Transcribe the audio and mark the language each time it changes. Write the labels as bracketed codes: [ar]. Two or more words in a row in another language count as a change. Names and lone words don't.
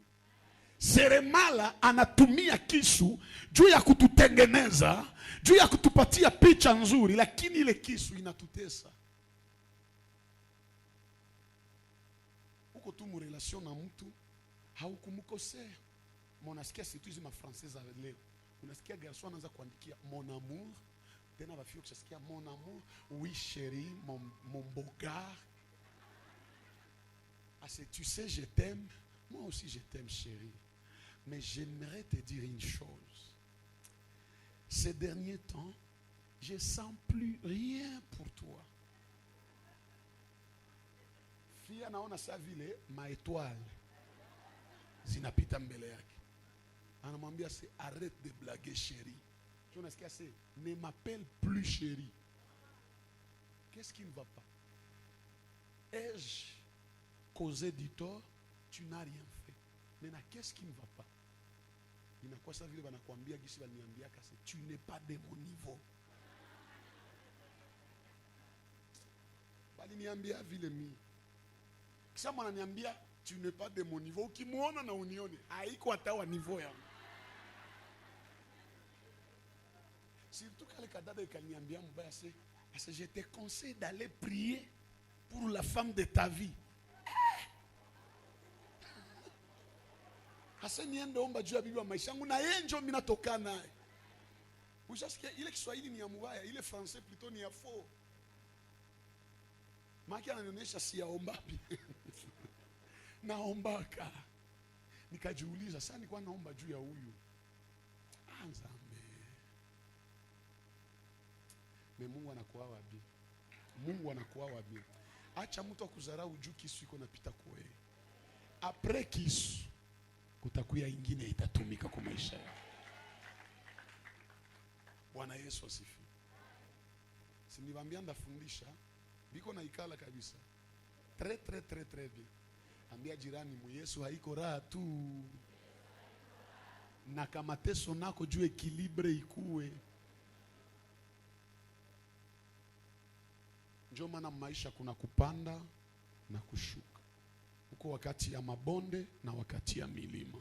[sw] Seremala anatumia kisu juu ya kututengeneza, juu ya kutupatia picha nzuri, lakini ile kisu inatutesa. Uko tu mu relation na mtu, haukumkosea. Unasikia situ hizi mafrancais za leo. Unasikia garçon anaanza kuandikia [fr] mon amour, [sw] tena bafio kusikia [fr] mon amour, oui chérie, mon beau gars. Ah, c'est, tu sais je t'aime, moi aussi je t'aime chérie. Mais j'aimerais te dire une chose. Ces derniers temps, je ne sens plus rien pour toi. [sw] Fille anaona sa vile ma étoile zinapita mbele yake. [fr] Anamwambia c'est arrête de blaguer chérie. [sw] Tu unasikia [fr] c'est ne m'appelle plus chérie. Qu'est-ce qui ne va pas? Ai-je causé du tort? Tu n'as rien fait. Maintenant qu'est-ce qui ne va pas? [sw] Inakuwa sa vile banakuambia gisi baniambia kasi [fr] tu n'es pas de mon niveau. [sw] Bali niambia vile mimi. Kisa mwana niambia [fr] tu n'es pas de mon niveau, [sw] ukimuona na unione haiko hata wa niveau yangu. [fr] Surtout [sw] kale kadada ikaniambia mbaya [fr] c'est je te conseille d'aller prier pour la femme de ta vie. [sw] Hasa niende omba juu ya bibi wa maisha yangu na yeye ndio mimi natoka naye. Ushasikia ile Kiswahili ni ya mbaya, ile [fr] français plutôt [sw] ni ya faux. Maki ananionyesha si yaomba pia. Naombaka. Nikajiuliza sasa nilikuwa naomba juu ya huyu. Anzambe. Mungu anakuwa wapi? Mungu anakuwa wapi? Acha mtu akudharau juu kisu iko napita kwa wewe. Après kisu kutakuya ingine itatumika kwa maisha yako. Bwana Yesu asifiwe. Si niliwaambia ndafundisha biko na ikala kabisa. [fr] Très bien. [sw] Ambia jirani mu Yesu haiko raha tu. Na kama teso nako juu ekilibre ikue. Njoo maana maisha kuna kupanda na kushuka. Uko wakati ya mabonde na wakati ya milima.